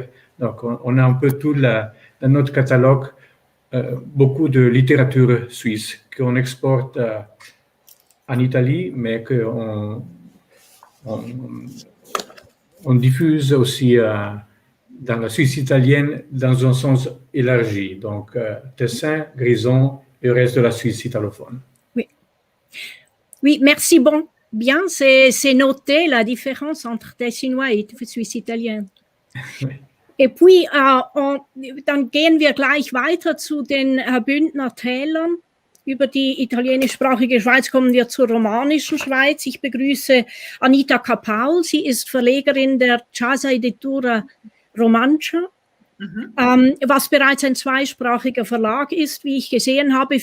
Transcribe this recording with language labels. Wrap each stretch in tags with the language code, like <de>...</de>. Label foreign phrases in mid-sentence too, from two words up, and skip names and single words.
<fr>Donc, on a un peu tout dans notre catalogue, beaucoup de littérature suisse qu'on exporte en Italie, mais qu'on diffuse aussi dans la Suisse italienne dans un sens élargi. Donc, Tessin, Grison et le reste de la Suisse italophone. Oui, merci. Bon, bien, c'est noté la différence entre Tessinois et Suisse italienne. Oui. Et puis,</fr> <de>dann gehen wir gleich weiter zu den Bündner Tälern. Über die italienischsprachige Schweiz kommen wir zur romanischen Schweiz. Ich begrüße Anita Capaul. Sie ist Verlegerin der Casa Editura Romancia, was bereits ein zweisprachiger Verlag ist, wie ich gesehen habe.</de>